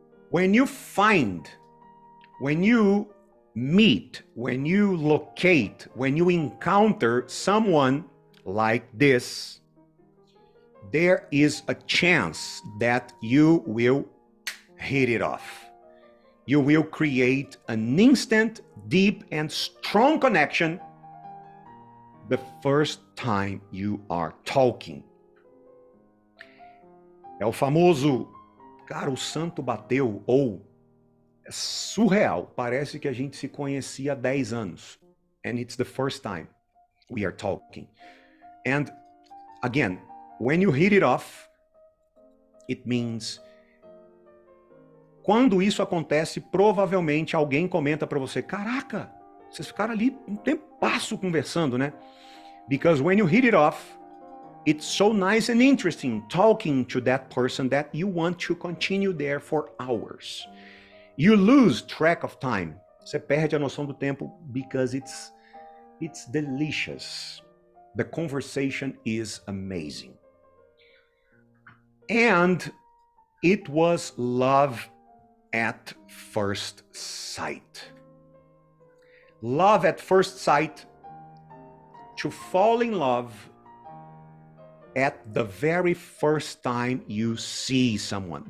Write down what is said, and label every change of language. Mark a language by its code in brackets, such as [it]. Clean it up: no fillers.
[en] When you find, when you meet, when you locate, when you encounter someone like this, there is a chance that you will hit it off. You will create an instant, deep, and strong connection the first time you are talking. [pt] É o famoso, cara, o santo bateu, ou é surreal, parece que a gente se conhecia há 10 anos. [en] And it's the first time we are talking. And again, when you hit it off, it means... [pt] Quando isso acontece, provavelmente alguém comenta para você, caraca, vocês ficaram ali um tempasso conversando, né? [en] Because when you hit it off, it's so nice and interesting talking to that person that you want to continue there for hours. You lose track of time. [pt] Você perde a noção do tempo [en] because it's delicious. The conversation is amazing. And it was love at first sight. Love at first sight, to fall in love at the very first time you see someone.